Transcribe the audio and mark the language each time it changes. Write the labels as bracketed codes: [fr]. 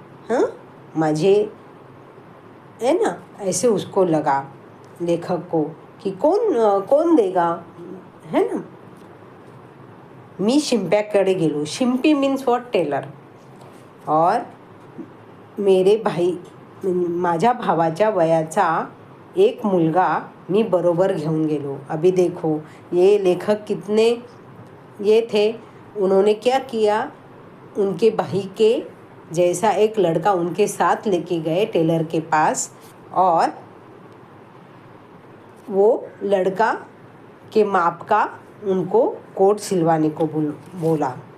[hi] हाँ, मुझे, है ना? ऐसे उसको लगा लेखक को कि कौन देगा, है ना? [mr] मी शिंप्याकडे गेलो। शिंपी [en] Means what? [mr] टेलर। [hi] और मेरे भाई, [mr] माझ्या भावाच्या वयाचा एक मुलगा मी बरोबर घेऊन गेलो। [hi] अभी देखो ये लेखक कितने ये थे, उन्होंने क्या किया? उनके भाई के जैसा एक लड़का उनके साथ लेके गए टेलर के पास, और वो लड़का के माप का उनको कोट सिलवाने को बोला।